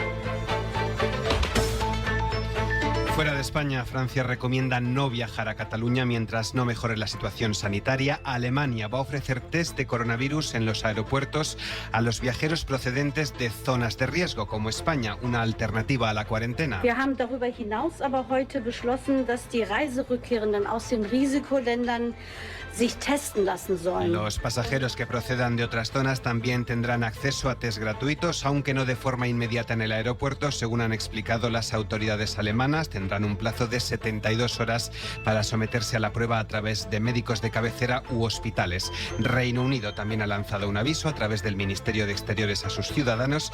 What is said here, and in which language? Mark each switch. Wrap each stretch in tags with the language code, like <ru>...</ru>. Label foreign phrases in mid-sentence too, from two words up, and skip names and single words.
<es>Fuera de España, Francia recomienda no viajar a Cataluña mientras no mejore la situación sanitaria. Alemania va a ofrecer test de coronavirus en los aeropuertos a los viajeros procedentes de zonas de riesgo, como España, una alternativa a la cuarentena.</es> <de>Wir haben darüber hinaus aber heute beschlossen, dass die Reiserückkehrenden aus den Risikoländern sich testen lassen sollen.</de> <es>Los pasajeros que procedan de otras zonas también tendrán acceso a test gratuitos, aunque no de forma inmediata en el aeropuerto, según han explicado las autoridades alemanas. Tendrán un plazo de 72 horas para someterse a la prueba a través de médicos de cabecera u hospitales. Reino Unido también ha lanzado un aviso a través del Ministerio de Exteriores a sus ciudadanos.</es>